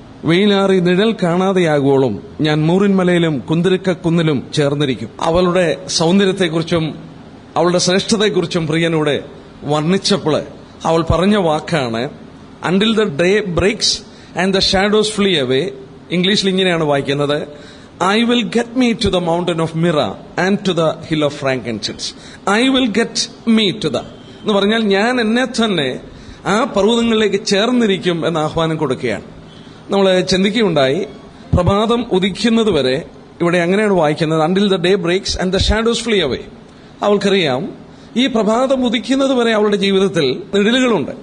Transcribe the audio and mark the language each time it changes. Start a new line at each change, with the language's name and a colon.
Malayalam: വെയിലാറി നിഴൽ കാണാതെയാകുവോളും ഞാൻ മൂറിൻമലയിലും കുന്തിരിക്കക്കുന്നിലും ചേർന്നിരിക്കും. അവളുടെ സൗന്ദര്യത്തെക്കുറിച്ചും അവളുടെ ശ്രേഷ്ഠതയെക്കുറിച്ചും പ്രിയനോട് വർണ്ണിച്ചപ്പോൾ അവൾ പറഞ്ഞ വാക്കാണ്
English: Until the day breaks and the shadows flee away.
Malayalam: ഇംഗ്ലീഷിൽ ഇങ്ങനെയാണ് വായിക്കുന്നത്,
English: I will get me to the mountain of myrrh and to the hill of frankincense. I will get me to the
Malayalam: എന്ന് പറഞ്ഞാൽ ഞാൻ എന്നെ തന്നെ ആ പർവ്വതങ്ങളിലേക്ക് ചേർന്നിരിക്കും എന്ന ആഹ്വാനം കൊടുക്കുകയാണ്. നമ്മൾ ചിന്തിക്കുകയുണ്ടായി, പ്രഭാതം ഉദിക്കുന്നത് വരെ ഇവിടെ അങ്ങനെയാണ് വായിക്കുന്നത്,
English: Until the day breaks and the shadows flee away.
Malayalam: അവൾക്കറിയാം ഈ പ്രഭാതം ഉദിക്കുന്നത് വരെ അവളുടെ ജീവിതത്തിൽ നിഴലുകളുണ്ട്.